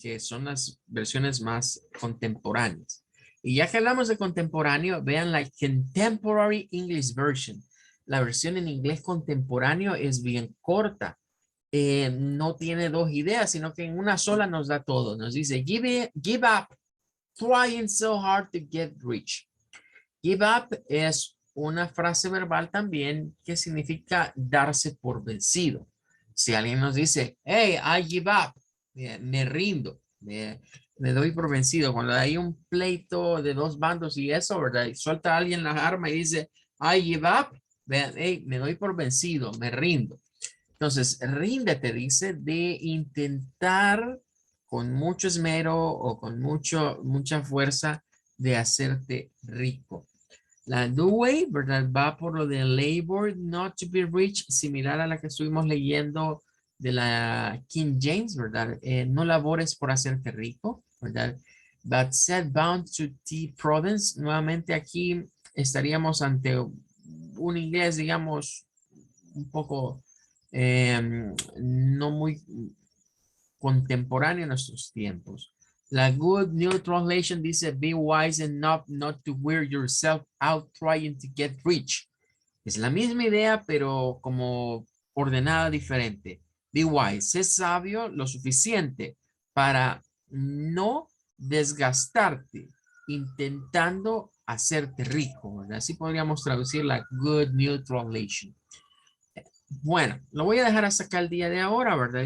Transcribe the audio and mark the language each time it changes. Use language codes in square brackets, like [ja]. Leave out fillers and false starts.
[es] Que son las versiones más contemporáneas. Y ya que hablamos de contemporáneo, vean la Contemporary English Version. La versión en inglés contemporáneo es bien corta. No tiene dos ideas, sino que en una sola nos da todo. [en] Nos dice, give up trying so hard to get rich. [es] Give up es una frase verbal también que significa darse por vencido. Si alguien nos dice, hey, [en] I give up, [es] me rindo, me doy por vencido. Cuando hay un pleito de dos bandos y eso, ¿verdad? Y suelta a alguien la arma y dice, [en] I give up, [es] vean, hey, me doy por vencido, me rindo. Entonces, ríndete, dice, de intentar con mucho esmero o con mucha fuerza de hacerte rico. La Dewey, ¿verdad? Va por lo de [en] labor not to be rich, [es] similar a la que estuvimos leyendo de la King James, ¿verdad? No labores por hacerte rico, ¿verdad? [en] But set bound to the province. [es] Nuevamente aquí estaríamos ante un inglés, digamos, un poco no muy contemporáneo en nuestros tiempos. [en] La Good New Translation dice, be wise enough not to wear yourself out trying to get rich. [es] Es la misma idea, pero como ordenada diferente. [en] Be wise, [es] sé sabio lo suficiente para no desgastarte intentando hacerte rico, ¿verdad? Así podríamos traducir la Good New Translation. Bueno, lo voy a dejar hasta acá el día de ahora, ¿verdad?